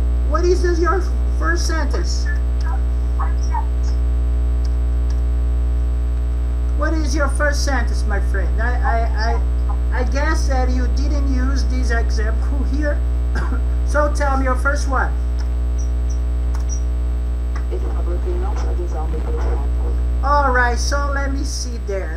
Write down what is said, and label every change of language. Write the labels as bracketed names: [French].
[English] What is your first sentence? What is your first sentence, my friend? I guess that you didn't use this example here. So tell me your first one. [Portuguese] Ele falou que ele não pode usar o microfone. [English] Alright, so let me see there.